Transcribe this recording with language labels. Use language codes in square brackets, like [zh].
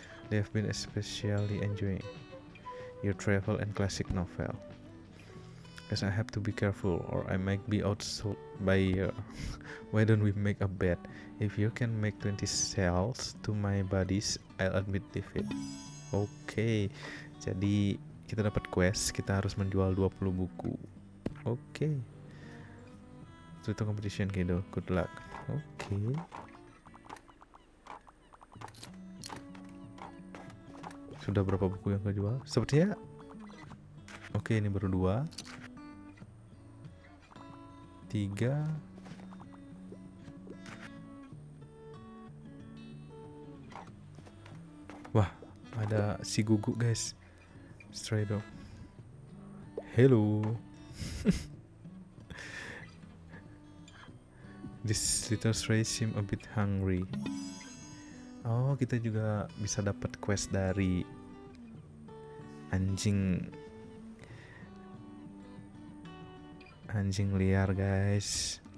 [en] They've been especially enjoying your travel and classic novel. Guess I have to be careful or I might be outsold by year. Why don't we make a bet? If you can make 20 sales to my buddies, I'll admit defeat. [id] Oke, jadi kita dapat quest, kita harus menjual 20 buku. Oke. Itu competition gitu, [en] good luck. [id] Oke. Sudah berapa buku yang kejual? Sepertinya oke, ini baru 2 3. Wah, ada si Gugu guys. [en] Stray dog. Hello. This little stray seem a bit hungry. [id] Oh, kita juga bisa dapat quest dari anjing liar guys.